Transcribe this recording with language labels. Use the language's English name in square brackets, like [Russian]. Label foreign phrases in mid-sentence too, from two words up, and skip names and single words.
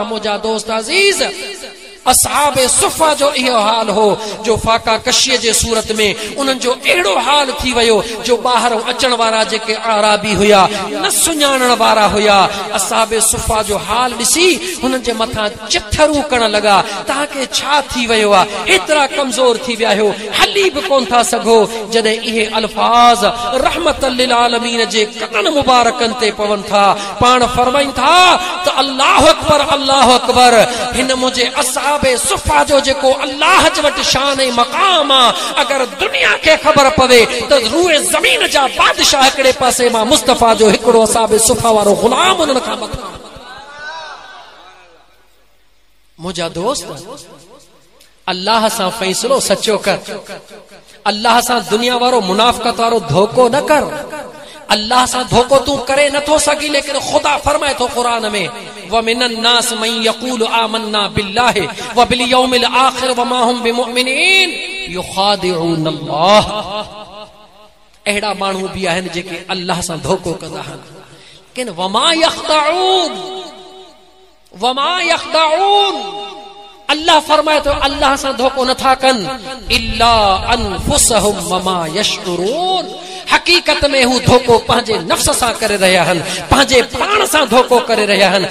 [Sindhi] मुंहिंजा दोस्त अज़ीज़, असहाबे सुफ़ा जो इहो हाल हो जो फाका कशीअ जे सूरत में उन्हनि जो अहिड़ो हाल थी वियो जो ॿाहिरों अचण वारा जेके आराबी हुया, न सुञाणण वारा हुया, असहाबे सुफ़ा जो हाल ॾिसी हुननि जे मथां चिथरूं करण लॻा, तव्हांखे छा थी वियो आहे, एतिरा कमज़ोर थी विया आहियो, हली बि कोन था सघो। जॾहिं इहे अल्फाज [Arabic] رحمة للعالمين [Sindhi] जे कननि मुबारकनि ते पवनि था, पाण फरमाइनि था त [Arabic] الله أكبر، الله أكبر. [Sindhi] हिन मुंहिंजे असहाबे सुफ़ा जो जेको अल्लाह जे वटि शान ऐं मक़ाम आ, अगर दुनिया खे ख़बर पवे त रूए ज़मीन जा बादशाह हिकिड़े पासे मां मुस्तफ़ा जो हिकिड़ो असहाबे सुफ़ा वारो गुलाम उन्हनि खां मथां। मुंहिंजा दोस्त, अल्लाह सां फ़ैसिलो सचो कर, अल्लाह सां दुनिया वारो मुनाफ़िक़त वारो धोखो न कर। अल्लाह सां धोखो तू करे नथो सघी, लेकिन खुदा फरमाए थो क़ुरान में, [Arabic] ومن الناس من يقول آمنا بالله وباليوم الآخر وما هم بمؤمنين يخادعون الله. [Sindhi] अहिड़ा माण्हू बि आहिनि जेके अल्लाह सां धोखो कंदा आहिनि, लेकिन [Arabic] وما يخدعون الله [Sindhi] फरमाए तो अल्लाह सां धोखो नथा कनि, [Arabic] إلا أنفسهم وما يشعرون, [Sindhi] हकीकत में हू धोखो पंहिंजे नफ्स सां करे रहिया आहिनि, पंहिंजे पाण सां धोखो करे रहिया आहिनि।